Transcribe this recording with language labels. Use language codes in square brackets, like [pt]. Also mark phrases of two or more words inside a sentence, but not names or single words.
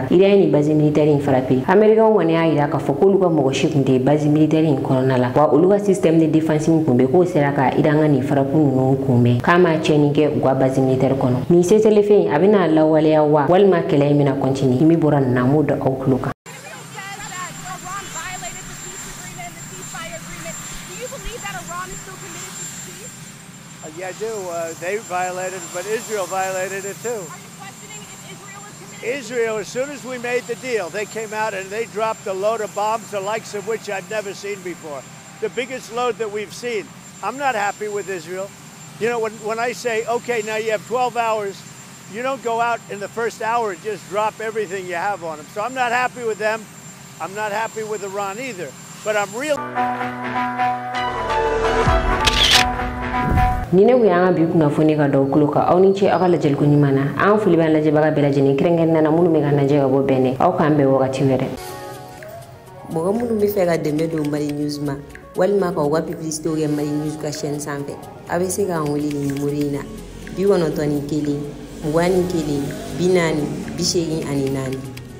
[bm] Iran ye nin [fr] base militaire [bm] in frappe Amerikanw kɔni y'a yira k'a fɔ k'olu ka mɔgɔ si tun tɛ [fr] base militaire [bm] in kɔnɔna la wa olu ka [fr] système de défense [bm] min tun bɛ k'o sera ka Iran ka nin frappe ninnu kunbɛn k'a ma tiɲɛni kɛ u ka base militaire kɔnɔ. Nin seselefe in a bɛna lawaleya wa walima kɛlɛ in bɛna continuer min bɔra nin na m'o da aw tulo kan. [en] Yeah, I do. They violated it, but Israel violated it too. Are you questioning if Israel was committed? Israel, as soon as we made the deal, they came out and they dropped a load of bombs, the likes of which I've never seen before. The biggest load that we've seen. I'm not happy with Israel. You know, when I say, okay, now you have 12 hours, you don't go out in the first hour and just drop everything you have on them. So I'm not happy with them. I'm not happy with Iran either. But I'm really... [bm] Nine we anga bi kunnafoni ka dɔw kulo kan aw ni ce aw ka lajɛli ko ɲuman na an foli b'an lajɛbaga bɛɛ lajɛlen kɛrɛnkɛrɛnnen na minnu bɛ ka lajɛ ka bɔ bɛnɛ aw k'an bɛn wagati wɛrɛ. Mɔgɔ minnu bɛ fɛ ka dɛmɛ don Mali News ma walima k'aw ka publicité kɛ Mali News ka chaîne sanfɛ a bɛ se k'an wele nin numéro in na 91 21 41 40 84.